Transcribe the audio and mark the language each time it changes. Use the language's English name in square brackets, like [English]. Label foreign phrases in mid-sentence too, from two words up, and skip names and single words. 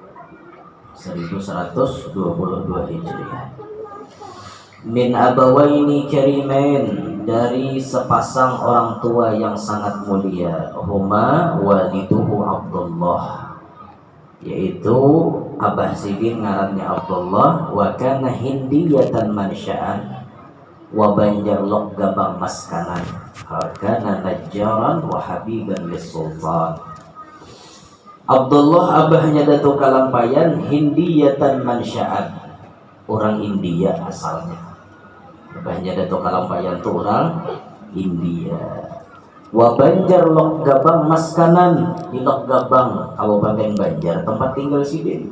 [Banjar] 1122 Hijriah. [Arabic] من أبوين كريمين, [Banjar] dari sepasang orang tua yang sangat mulia. [Arabic] هما والده [Banjar] Abdullah, yaitu Abah Sidin ngarannya Abdullah, [Arabic] وكان هندية منشأ، وبنجر لوك غابغ مسكنا، كان نجارا وحبيبا للسلطان. [Banjar] Abdullah abahnya Datuk Kalampayan [Arabic] هندية منشأ, [Banjar] orang India asalnya. Abahnya Datuk Kalampayan itu orang India. [Arabic] وبنجر لوك غابغ مسكنا, [Banjar] di lok gabang Kabupaten Banjar tempat tinggal Sidin.